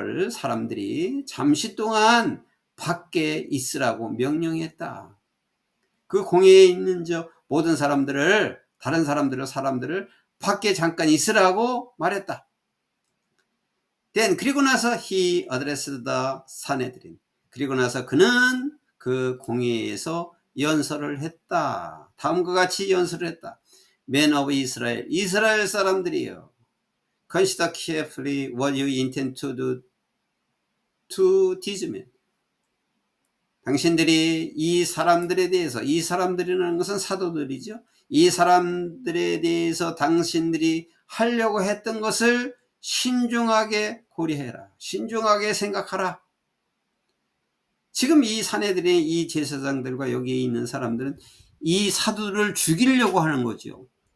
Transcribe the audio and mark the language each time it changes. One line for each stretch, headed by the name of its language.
Korean: 사람들이 잠시 동안 밖에 있으라고 명령했다. 그 공회에 있는 모든 다른 사람들을 밖에 잠깐 있으라고 말했다.
English: Then
Korean: 그리고 나서
English: he addressed the 사내들인.
Korean: 그리고 나서 그는 그 공회에서 연설을 했다. 다음과 같이 연설을 했다.
English: Men of Israel,
Korean: 이스라엘 사람들이여.
English: Consider carefully what you intend to do to these men.
Korean: 당신들이 이 사람들에 대해서, 이 사람들이라는 것은 사도들이죠. 이 사람들에 대해서 당신들이 하려고 했던 것을 신중하게 고려해라. 신중하게 생각하라. 지금 이 사내들의 이 제사장들과 여기에 있는 사람들은 이 사도를 죽이려고 하는 거죠.